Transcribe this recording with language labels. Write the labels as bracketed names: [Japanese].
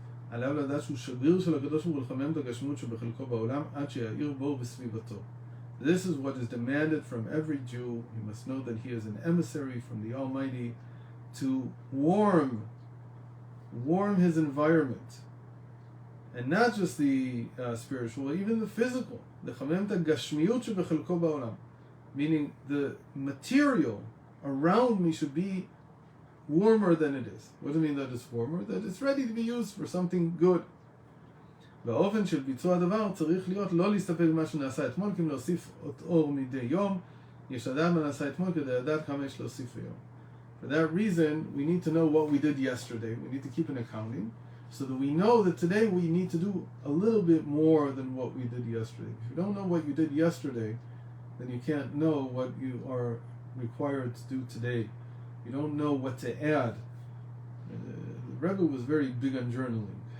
[Hebrew] עליו לדעת שהוא שגריר של הקדוש ברוך הוא לחמם את הגשמיות שבחלקו בעולם עד שיאיר בו ובסביבתו. [English] This is what is demanded from every Jew. He must know that he is an emissary from the Almighty to warm his environment, and not just the spiritual, even the physical. [Hebrew] לחמם את הגשמיות שבחלקו בעולם, [English] meaning the material around me should be warmer than it is. What do you mean that it's warmer? That it's ready to be used for something good. [Hebrew] והאופן של ביצוע הדבר צריך להיות לא להסתפק במה שנעשה אתמול, כי אם להוסיף אור מדי יום, יש לדעת מה נעשה אתמול כדי לדעת כמה יש להוסיף היום. [English] For that reason, we need to know what we did yesterday. We need to keep an accounting, so that we know that today we need to do a little bit more than what we did yesterday. If you don't know what you did yesterday, then you can't know what you are required to do today. You don't know what to add. The Rebbe was very big on journaling.